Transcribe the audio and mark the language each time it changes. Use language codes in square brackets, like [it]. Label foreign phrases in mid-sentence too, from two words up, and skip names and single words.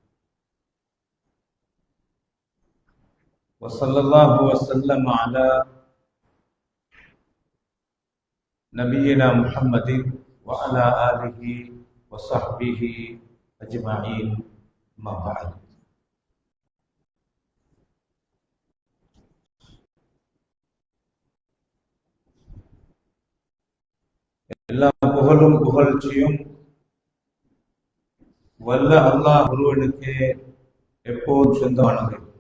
[ar] وصلى الله وسلم على نبينا محمد وعلى آله وصحبه أجمعين ما بعد. [ta] எல்லா புகழும் புகழ்ச்சியும் வல்ல அல்லாஹ் ஒருவனுக்கு எப்போதும் சொந்தமானது